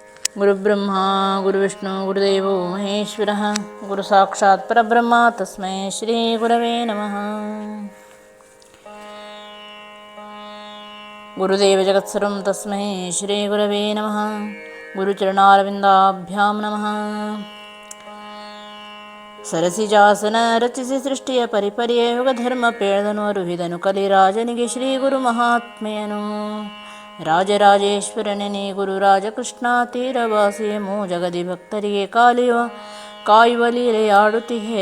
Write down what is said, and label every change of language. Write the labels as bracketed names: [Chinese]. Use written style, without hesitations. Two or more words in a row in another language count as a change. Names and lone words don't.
[Sanskrit] ಗುರುಬ್ರಹ್ಮ ಗುರುವಿಷ್ಣು ಗುರುದೇವೋ ಮಹೇಶ್ವರಃ ಗುರು ಸಾಕ್ಷಾತ್ ಪರಬ್ರಹ್ಮ ತಸ್ಮೈ ಶ್ರೀ ಗುರವೇ ನಮಃ. ಗುರುದೇವ ಜಗತ್ಸರ್ವಂ ತಸ್ಮೈ ಶ್ರೀ ಗುರವೇ ನಮಃ. ಗುರುಚರಣಾರವಿಂದಾಭ್ಯಾಂ ನಮಃ. [Kannada] ಸರಸಿಜಾಸನ ರಚಿಸಿ ಸೃಷ್ಟಿಯ ಪರಿಪರಿಯ ಯುಗ ಧರ್ಮ ಪೇಳದನು ಅರುಹಿದನು ಕಲಿರಾಜನಿಗೆ ಶ್ರೀ ಗುರು ಮಹಾತ್ಮೆಯನು. ರಾಜರಾಜೇಶ್ವರನೇ ಗುರು ರಾಜಕೃಷ್ಣ ತೀರವಾಸಿಯೇ ಮೂ ಜಗದಿ ಭಕ್ತರಿಗೆ ಕಾಯುವ ಲೀಲೆಯಾಡುತ್ತಿಹೇ.